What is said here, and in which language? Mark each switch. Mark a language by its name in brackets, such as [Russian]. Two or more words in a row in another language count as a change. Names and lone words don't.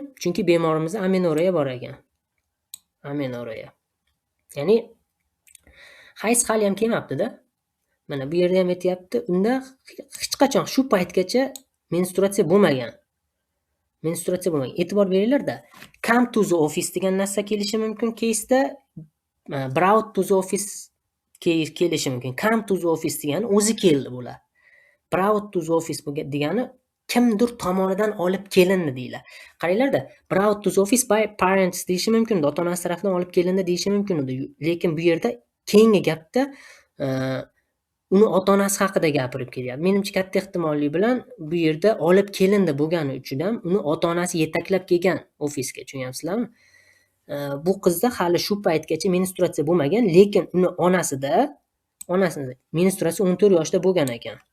[Uzbek] Chunki bemorimizda amenoreya bor ekan. Amenoreya. Ya'ni hayz hali ham kelmabdi-da. Mana bu yerda ham aytayapti. Unda hech qachon shu paytgacha menstruatsiya bo'lmagan. E'tibor beringlar-da. [English] Come to the office [Uzbek] degan narsa kelishi mumkin case'da, [English] brought to the office [Uzbek] kelishi mumkin. [English] Come to the office [Uzbek] degani o'zi keldi bular. [English] Brought to the office [Uzbek] degani kimdir tomonidan olib kelindi deylar. Qaranglar-da, [English] brought to the office by parents [Uzbek] deyishi mumkin, ota-onasi tomonidan olib kelindi deyishi mumkin edi. Lekin bu yerda keyingi gapda uni ota-onasi haqida gapirib kelyapti. Menimcha katta ehtimollik bilan bu yerda olib kelindi bo'lgani uchun ham uni ota-onasi yetaklab kelgan ofisga, tushunyapsizlarmi? Bu qizda hali shu paytgacha menstruatsiya bo'lmagan, lekin uni onasida menstruatsiya 14 yoshda bo'lgan ekan.